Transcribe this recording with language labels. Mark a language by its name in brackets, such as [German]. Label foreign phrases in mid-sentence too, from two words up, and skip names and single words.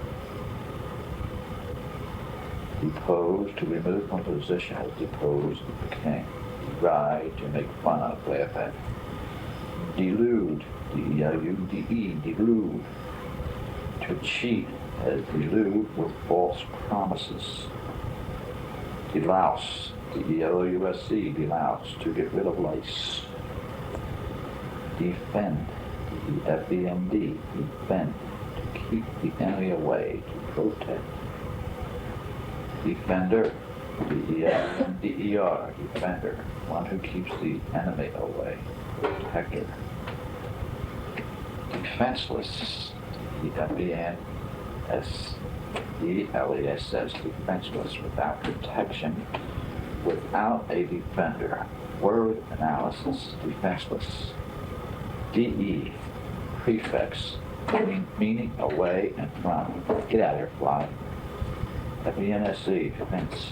[English] Depose, to remove from position, as depose the king. Deride, to make fun of, laugh at. Delude, D-E-L-U-D-E, delude, to cheat, as delude with false promises. Delouse, D-E-L-O-U-S-E, delouse, to get rid of lice. Defend, D-E-F-E-N-D, defend, to keep the enemy away, to protect. Defender, D-E-F-E-N-D-E-R, defender, one who keeps the enemy away, protector. Defenseless, D-E-F-E-N-S-E-L-E-S-S, defenseless, without protection, without a defender. Word analysis, defenseless. D-E, prefix, meaning away and from. Get out of here, fly. F-E-N-S-E, fence.